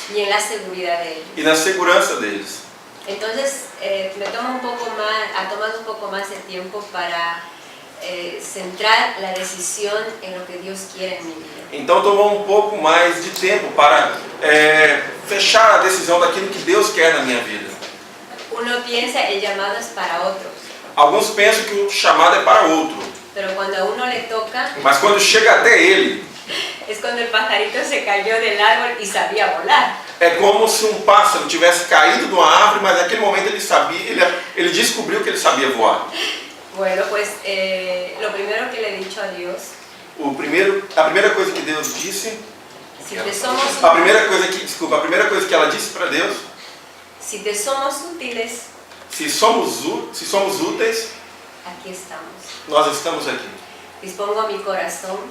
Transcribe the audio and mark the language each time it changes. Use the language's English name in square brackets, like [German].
[Spanish] y en la seguridad de ellos. [Portuguese] e na segurança deles. [Spanish] Entonces ha tomado un poco más de tiempo para centrar la decisión en lo que Dios quiere en mi vida. [Portuguese] Então tomou um pouco mais de tempo para fechar a decisão daquilo que Deus quer na minha vida. [Spanish] Uno piensa el llamado es para otros. [Portuguese] Alguns pensam que o chamado é para outro, [Spanish] Pero cuando a uno le toca, [Portuguese] mas quando chega até ele, [Spanish] es cuando el pajarito se cayó del árbol y sabía volar. [Portuguese] é como se um pássaro tivesse caído de uma árvore, mas naquele momento ele descobriu que ele sabia voar. [Spanish] Bueno, pues lo primero que le he dicho a Dios, [Portuguese] A primeira coisa que Deus disse, [Spanish] si te somos, [Portuguese] a primeira coisa que ela disse para Deus, [Spanish] si te somos útiles, [Portuguese] se somos úteis, [Spanish] aquí estamos. [Portuguese] nós estamos aqui. [Spanish] Dispongo mi corazón